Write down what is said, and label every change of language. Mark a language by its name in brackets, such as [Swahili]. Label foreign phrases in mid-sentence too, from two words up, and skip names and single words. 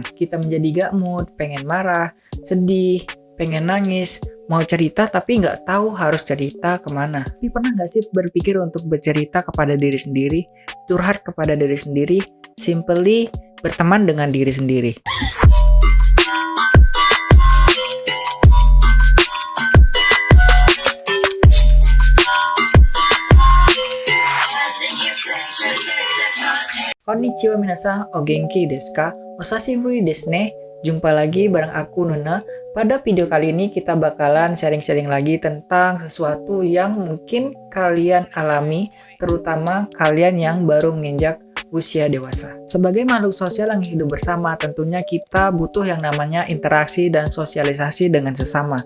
[Indonesian] Kita menjadi gak mood, pengen marah, sedih, pengen nangis, mau cerita tapi nggak tahu harus cerita kemana. Tapi pernah nggak sih berpikir untuk bercerita kepada diri sendiri, curhat kepada diri sendiri, simply berteman dengan diri sendiri? [Japanese] こんにちは皆さん、お元気ですか? おさしですね. [Indonesian] Jumpa lagi bareng aku Nuna. Pada video kali ini kita bakalan sharing-sharing lagi tentang sesuatu yang mungkin kalian alami, terutama kalian yang baru menginjak usia dewasa. Sebagai makhluk sosial yang hidup bersama, tentunya kita butuh yang namanya interaksi dan sosialisasi dengan sesama.